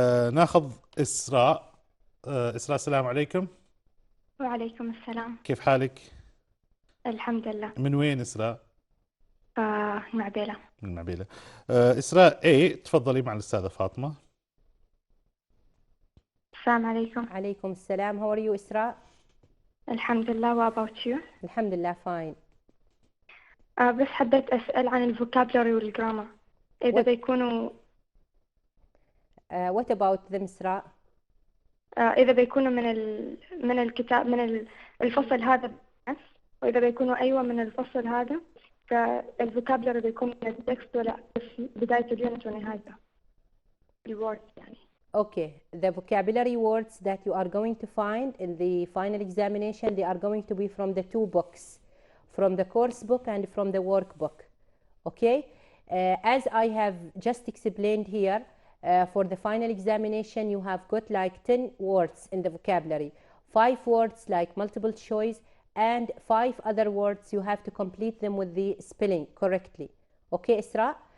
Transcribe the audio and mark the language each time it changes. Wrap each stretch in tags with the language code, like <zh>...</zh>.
<ar>ناخذ إسراء. إسراء السلام عليكم. وعليكم السلام. كيف حالك؟ الحمد لله. من وين إسراء؟ معبيلة. من معبيلة. إسراء تفضلي مع الأستاذة فاطمة. السلام عليكم. عليكم السلام.</ar> <en>How are you إسراء؟</en> <ar>الحمد لله.</ar> <en>What about you؟</en> <ar>الحمد لله fine. بس حبيت أسأل عن الفوكابلري والجرامر إذا بيكونوا</ar> <en>What about them إسراء؟</en> <ar>إذا بيكونوا من الكتاب من الفصل هذا بس، وإذا بيكونوا أيوة من الفصل هذا فالفوكابلري بيكون من التكست ولا بداية اليونت ونهايته الوورد يعني.</ar> <en>Okay, the vocabulary words that you are going to find in the final examination, they are going to be from the two books, from the course book and from the workbook. Okay, as I have just explained here, for the final examination you have got like 10 words in the vocabulary, 5 words like multiple choice and 5 other words you have to complete them with the spelling correctly. Okay, Isra?</en>